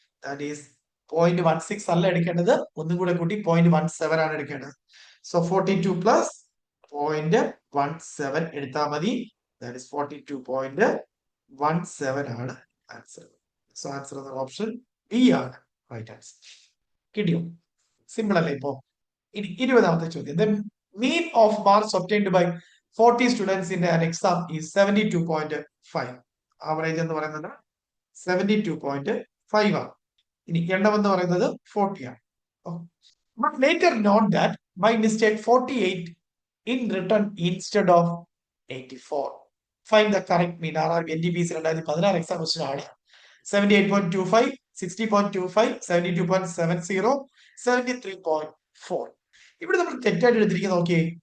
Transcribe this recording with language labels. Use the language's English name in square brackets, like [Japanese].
[Malayalam] That is 0.16 അല്ല എടുക്കേണ്ടത്, ഒന്നും കൂടെ കൂട്ടി 0.17 ആണ് എടുക്കേണ്ടത്. സോ 42 പ്ലസ് 0.17 എടുത്താൽ മതി. [English] That is 42.17 ആണ് answer. [Malayalam] സോ ആൻസർ എന്ന ഓപ്ഷൻ ബി ആണ് റൈറ്റ് ആൻസർ. കിട്ടിയോ? സിമ്പിൾ അല്ലേ? ഇപ്പോ ഇനി 20ാമത്തെ ചോദ്യം. [English] The mean of marks obtained by 40 students in an exam is 72.5. [Malayalam] Average എന്ന് പറയുന്നത് 72.5 ആണ്. ഇനി എണ്ണം എന്ന് പറയുന്നത് 40 ആണ്. [English] But later note that by mistake 48 in written instead of 84. Find the correct mean. [Malayalam] NTPC 2016 exam question ആണ്. 78.25, 60.25, 72.70, 73.4. ഇവിടെ നമ്മൾ തെറ്റായിട്ട് എടുത്തിരിക്കുന്നത് നോക്കിയേ.